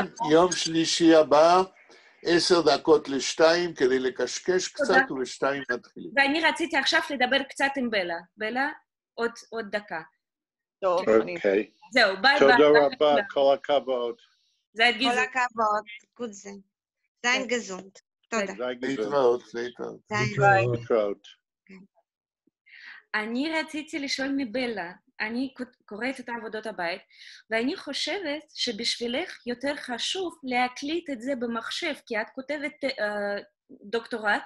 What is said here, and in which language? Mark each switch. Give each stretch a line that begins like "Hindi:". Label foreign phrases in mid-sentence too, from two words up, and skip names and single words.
Hebrew: כן, יום שלישי הבא, 1:50 כדי לקשקש קצת, וב2 נתחיל. ואני רציתי עכשיו לדבר קצת עם בלה. בלה, עוד דקה. טוב, אוקיי. זהו, ביי. תודה רבה, כל הכבוד. כל הכבוד,
Yiddish: גוט זיין. זיין געזונט.
Hebrew: תודה. להתראות. להתראות. אני רציתי לשאול מבלה, אני קוראת את עבודות הבית, ואני חושבת שבשבילך יותר חשוב להקליט את זה במחשב, כי את כותבת דוקטורט,